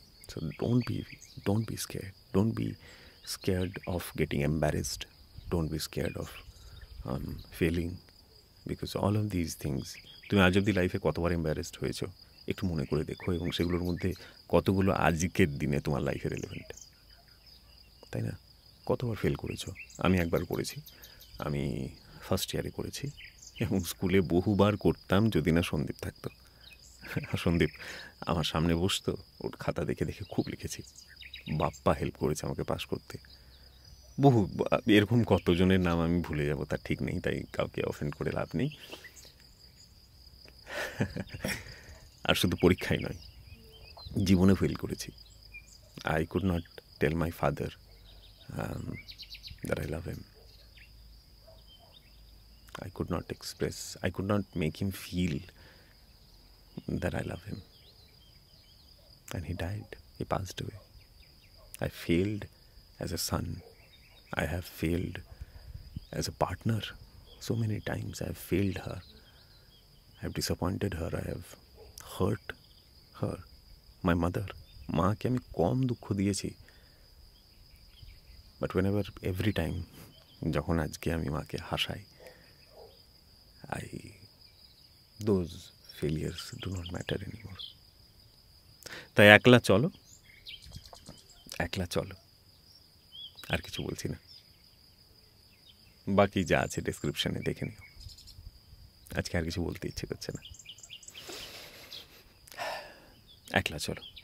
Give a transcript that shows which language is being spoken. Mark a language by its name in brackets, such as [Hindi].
[English] So don't be scared. Don't be scared of getting embarrassed. Don't be scared of failing, because all of these things, [Bangla] তুমি আজ অব্দি লাইফে কতবার embarrassed হয়েছো একটু মনে করে দেখো, এবং সেগুলোর মধ্যে কতগুলো আজকের দিনে তোমার লাইফে রেলেভেন্ট, তাই না? কতবার ফেল করেছো? আমি একবার করেছি, আমি ফার্স্ট ইয়ারে করেছি, এবং স্কুলে বহুবার করতাম যদি না সন্দীপ থাকতো। সন্দীপ আমার সামনে বসতো, ওর খাতা দেখে দেখে খুব লিখেছি, বাপ্পা হেল্প করেছে আমাকে পাস করতে। বহু এরকম কতজনের নাম আমি ভুলে যাব তার ঠিক নেই, তাই কাউকে অফেন্ড করে লাভ নেই। আর শুধু পরীক্ষাই নয়, জীবনে ফেল করেছি। [English] I could not tell my father that I love him. I could not express, I could not make him feel that I love him. And he died, he passed away. I failed as a son. I have failed as a partner. So many times I have failed her. I have disappointed her. I have hurt her. My mother. [Bangla] মাকে আমি কম দুঃখ দিয়েছি। [English] But whenever, every time, [Bangla] যখন আজকে আমি মাকে হাসাই, [English] those failures do not matter anymore. [Bangla] তাই একলা চলো, আর কিছু বলছি না, বাকি যা আছে ডেসক্রিপশনে দেখে নিও। আজকে আর কিছু বলতে ইচ্ছে করছে না, একলা চলো।